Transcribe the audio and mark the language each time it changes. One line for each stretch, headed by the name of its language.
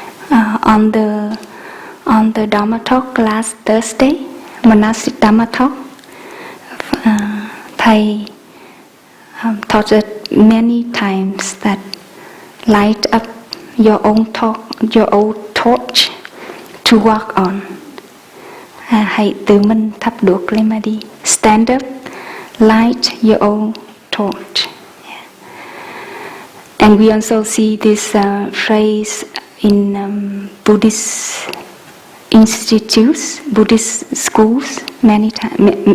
English: On the Dharma Talk last Thursday, monastic Dharma Talk, Thầy taught us many times that light up your own torch to walk on.
Vietnamese: Hãy tự mình thắp đuốc lên mà đi.
English: Stand up, light your own torch. Yeah. And we also see this phrase in Buddhist institutes, Buddhist schools, many times.